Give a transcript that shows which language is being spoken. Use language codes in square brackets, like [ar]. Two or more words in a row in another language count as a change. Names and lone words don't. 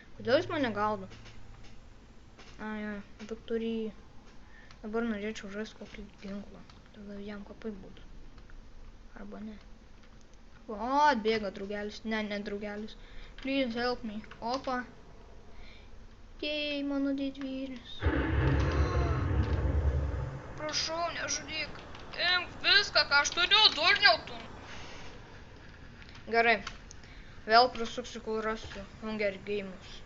[lt] Kodėl jis mane gaudo? Ai, Viktorijai. Dabar norėčiau žaisti kokį ginklą. Tada jam kapai būtų. Arba ne. O, atbėga draugelis. Ne draugelis. [en] Please help me. [lt] Opa. Jei, mano didvyris. Prašau, nežudyk. Imk viską, ką aš turiu, durniau tu. Gerai. Vėl prasuksiu, kol rasiu Hunger Games.